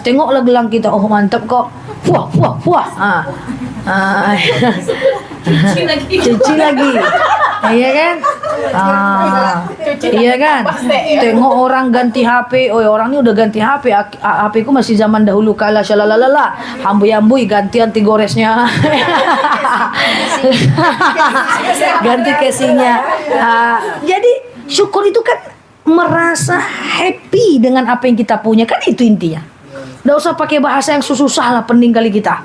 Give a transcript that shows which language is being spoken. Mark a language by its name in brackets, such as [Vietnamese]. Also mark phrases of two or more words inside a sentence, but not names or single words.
[Indonesian] Tengoklah gelang kita. Oh, mantap kok. Wah. Cuci lagi. Iya kan? Iya kan? Tengok orang ganti HP. Oh, orang ini udah ganti HP. HP ku masih zaman dahulu kala, shalalalala. Ambui-ambui ganti anti goresnya. Ganti casingnya. Jadi syukur itu kan merasa happy dengan apa yang kita punya, kan itu intinya. Nggak usah pakai bahasa yang susah lah, pening kali kita.